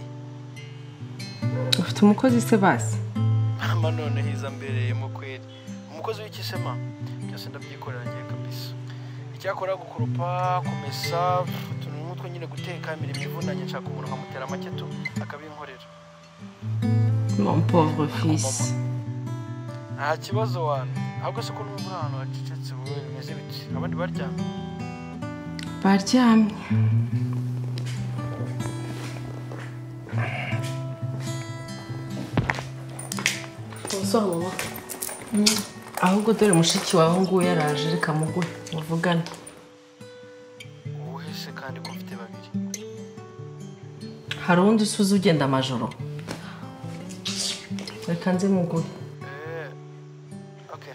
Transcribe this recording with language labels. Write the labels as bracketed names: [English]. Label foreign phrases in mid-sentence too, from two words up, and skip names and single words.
[Kinyarwanda] Ufite umukozi se basi? Mama none hiza mbereye mu kweri. Umukozi w'ikisema byose ndabyikorera ngiye kabisa. Icyakora gukoropa, kumesa, tuntu n'utwo nyine guteka imirimo ivunanye nshaka umuntu nkamutera amaketo akabinkorera. [French] Mon pauvre fils. [Kinyarwanda] Nta kibazo wana. Ahubwo se ko numva ahantu hacecetse wowe bimeze biti. Abandi baryamye. Baryamye. [French] Bonsoir maman. [Kinyarwanda] Ahubwo dore mushiki wawe nguyu yaraje reka muguhe muvugane. Wowe se kandi ko mfite babiri. Hari undi usuze ugenda amajoro. Reka nze muguhe. Okay.